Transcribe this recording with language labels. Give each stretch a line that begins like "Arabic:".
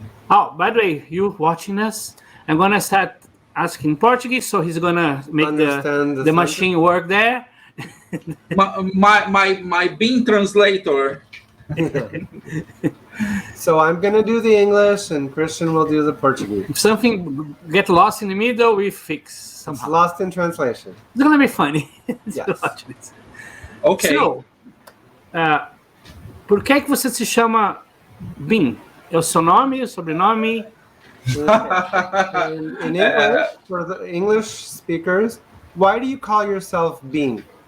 English: Oh, by the way, you watching us, I'm going to start asking Portuguese, so he's going to make the machine work there. my ByM translator. So I'm going to do the English, and Christian will do the Portuguese. If something get lost in the middle, we fix somehow. It's lost in translation. It's going to be funny. Yes. Okay.
Portuguese: So, por que você se chama ByM? É o seu nome, o sobrenome?
English: In English, for the English speakers, why do you call yourself ByM?